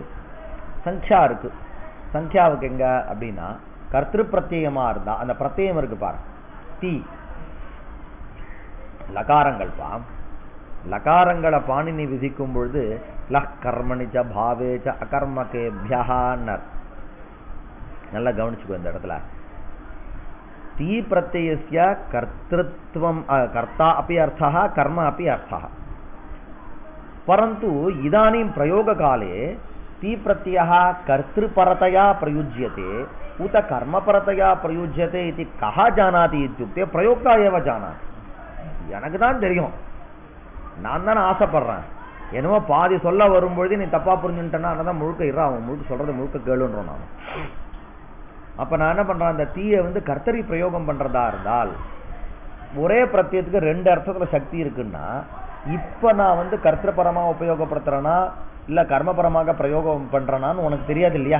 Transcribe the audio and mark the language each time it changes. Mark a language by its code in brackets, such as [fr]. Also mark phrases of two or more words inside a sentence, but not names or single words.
[ta] சங்க்யா இருக்கு, சங்க்யாவுக்கு எங்க அப்படின்னா கர்த்திரு பிரத்யமா இருந்தா அந்த பிரத்யம் இருக்கு பாரு, தி லகாரங்கள் பா, லகாரங்களை பாணினி விதிக்கும் பொழுது [sa] लः कर्मणिच भावेच अकर्मकेभ्यः. [ta] நல்லா கவனிச்சுக்கோ இந்த இடத்துல. [sa] ति प्रत्ययस्य कर्तृत्वम् कर्ता अपि अर्थः कर्म अपि अर्थः, परन्तु इदानीं प्रयोगकाले ती प्रत्ययः कर्तृपरतया प्रयुज्यते उत कर्मपरतया प्रयुज्यते इति कः जानाति इत्युक्ते प्रयोक्ता एव जानाति. [ta] எனக்கு தான் தெரியும், நான் தானே ஆசைப்படுறேன், என்னவோ பாதி சொல்ல வரும்பொழுது நீ தப்பா புரிஞ்சுட்டேன்னா அதான் முழுக்க அவன் முழுக்க சொல்றது முழுக்க கேளுன்றோம் நான். அப்ப நான் என்ன பண்றேன், அந்த தீயை கர்த்தரி பிரயோகம் பண்றதா இருந்தால் ஒரே பிரத்யத்துக்கு 2 அர்த்தத்துல சக்தி இருக்குன்னா, இப்ப நான் கர்த்தபரமா உபயோகப்படுத்துறேனா இல்ல கர்மபரமாக பிரயோகம் பண்றேனான்னு உனக்கு தெரியாது இல்லையா.